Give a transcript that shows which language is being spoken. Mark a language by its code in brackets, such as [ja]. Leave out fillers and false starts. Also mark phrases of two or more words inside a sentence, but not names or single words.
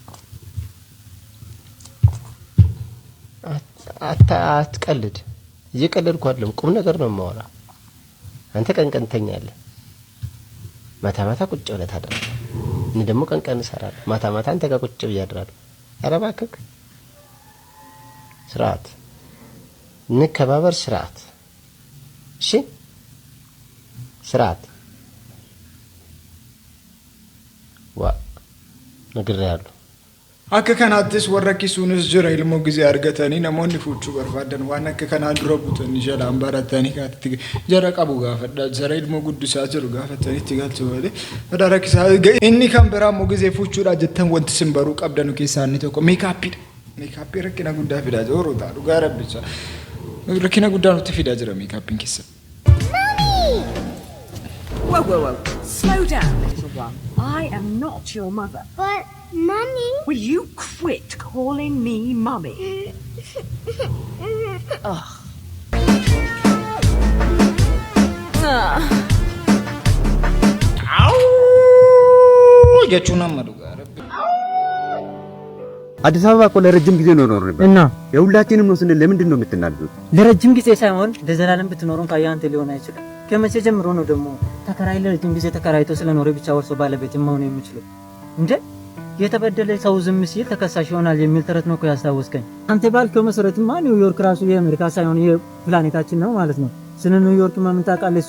[am] አትቀልድ እየቀለድኩ አይደለም ቁም ነገር ነው የማወራ አንተ ቀን ትተኛለህ ማታ ቁጭ ብለህ ታድራለህ እኔ ደግሞ ቀን እሰራለሁ ማታ አንተ ጋር ቁጭ ብዬ አድራለሁ ኧረ እባክህ ስርዓት እንከባበር ስርዓት እሺ ስርዓት ዋ ነግሬሃለሁ [om] akka kanaattis warra kisuunis jira ilmoo gizee argatanii namoonni fuuchuu barbaadan waan akka kanaa dura butanii jalaan baratanii kaatti jara qabu gaafadha jara ilmoo guddisaa jiru gaafatanii itti galchu malee madara kisaa inni kan biraa immoo gizee fuuchuudha jettan wanti sin baruu qabdanu keessaa inni tokko meekaappii rakkina guddaa fidaa jira oroota dhugaa rabbicha rakkina guddaa nutti fidaa jira meekaappiin keessa. [en] Whoa. Slow down, little one. I am not your mother. But, Mummy... Will you quit calling me Mummy? Ugh. Ow! [om] Jechuun amma dhugaa rabbi. [am] አዲስ አበባ እኮ ለረጅም ጊዜ ነው ኖርንበት እና የሁላችንም ነው ስንል ለምንድን ነው የምትናደዱት? ለረጅም ጊዜ ሳይሆን ለዘላለም ብትኖሩን ካያንተ ሊሆን አይችልም። ከመቼ ጀምሮ ነው ደግሞ ተከራይ ለረጅም ጊዜ ተከራይቶ ስለኖረ ብቻ ወርሶ ባለቤት መሆን የሚችለው? እንዴ የተበደለ ሰው ዝም ሲል ተከሳሽ ይሆናል የሚል ተረት ነው እኮ ያስታወስከኝ። አንተ ባልከው መሰረትማ ኒውዮርክ ራሱ የአሜሪካ ሳይሆን የፕላኔታችን ነው ማለት ነው። ስለ ኒውዮርክ ማምን ታውቃለህ?